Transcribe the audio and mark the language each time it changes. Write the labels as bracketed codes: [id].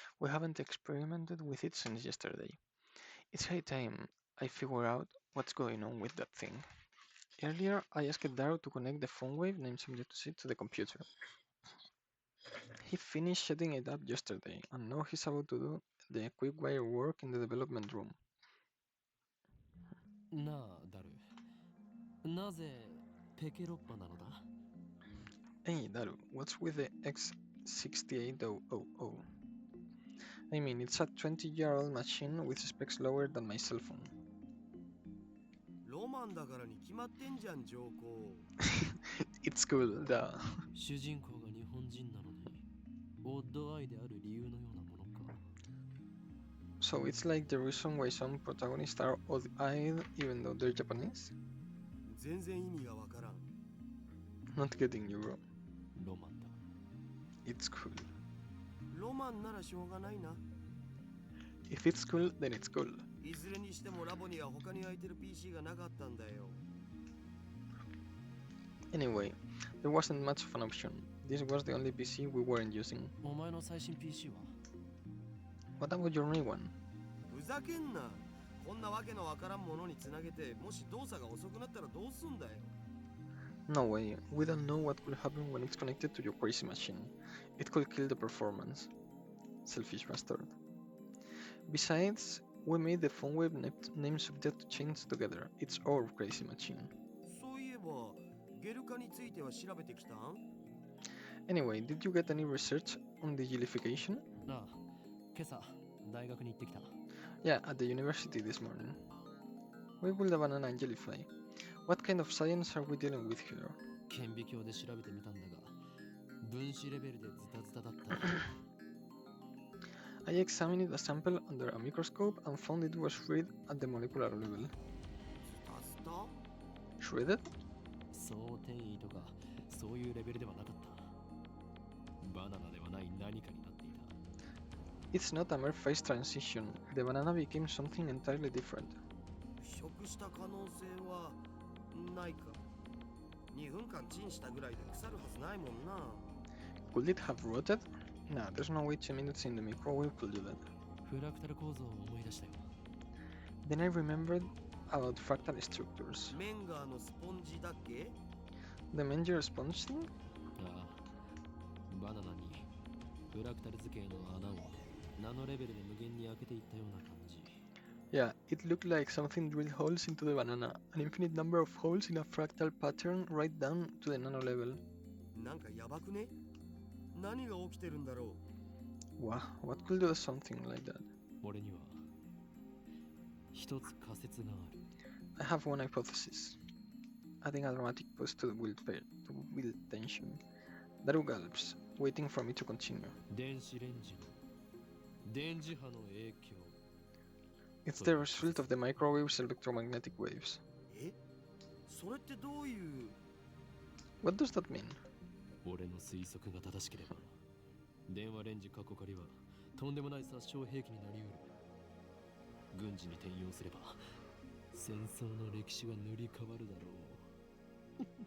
[en] We haven't experimented with it since yesterday. It's high time I figure out what's going on with that thing. Earlier, I asked Darrow to connect the phone wave named subject to sit to the computer. He finished setting it up yesterday, and now he's about to do the quick wire work in the development room. [ja] なあダル、なぜペケロッパなのだ？ [en] Hey, Daru, what's with the X68000? I mean, it's a 20-year-old machine with specs lower than my cell phone. [ja] ロマンだからに決まってんじゃん、上皇。 [en] It's cool, duh. [ja] 主人公が日本人なのにオッドアイである理由のようなものか。 [en] So it's like the reason why some protagonists are odd-eyed even though they're Japanese? [ja] 全然意味がわからん。 [en] Not getting you, bro. [ja] ロマンだ。 [en] It's cool. [ja] ロマンならしょうがないな。 [en] If it's cool, then it's cool. [ja] いずれにしてもラボには他に空いてる PC がなかったんだよ。 [en] Anyway, there wasn't much of an option. This was the only PC we weren't using. [ja] お前の最新 PC は？ [en] What about your new one? [ja] ふざけんな。こんなわけのわからんものにつなげて、もし動作が遅くなったらどうすんだよ。 [en] No way, we don't know what could happen when it's connected to your crazy machine. It could kill the performance. Selfish bastard. Besides, we made the phone wave name subject to change together. It's our crazy machine. [ja] そういえば、ゲル化については調べてきたん？ [en] Anyway, did you get any research on the gelification? [ja] ああ、今朝大学に行ってきた。 [en] Yeah, at the university this morning. We build a banana and jellyfly. What kind of science are we dealing with here? [ja] 顕微鏡で調べてみたんだが、分子レベルでズタズタだった。 [en] I examined a sample under a microscope and found it was shredded at the molecular level. [ja] ズタズタ？ [en] Shredded? [ja] そう転移とかそういうレベルではなかった。バナナではない何かになっていた。 [en] It's not a mere phase transition. The banana became something entirely different. [ja] 腐食した可能性はないか。2分間チンしたぐらいで腐るはずないもんな。 [en] Could it have rotted? Nah, there's no way 2 minutes in the microwave could do that. [ja] フラクタル構造を思い出したよ。 [en] Then I remembered about fractal structures. [ja] メンガーのスポンジだっけ？ [en] The Menger sponge thing? [ja] ああ、バナナにフラクタル図形の穴をナノレベルで無限に開けていったような感じ。 [en] Yeah, it looked like something drilled holes into the banana, an infinite number of holes in a fractal pattern right down to the nano level. [ja] なんかやばくね？何が起きてるんだろ [en] Wow, what could do something like that? [ja] 俺には一つ仮説がある。 [en] I have one hypothesis. Adding a dramatic pause to the build tension. Daru gulps, waiting for me to continue. [ja] 電子レンジの電磁波の影響。 [en] It's the result of the microwave's electromagnetic waves. [ja] う？え？それってどういう？ [en] What does that mean? [ja] 俺の推測が正しければ、電話レンジ過去仮はとんでもない殺傷兵器になりうる。軍事に転用すれば、戦争の歴史が塗り替わるだろう。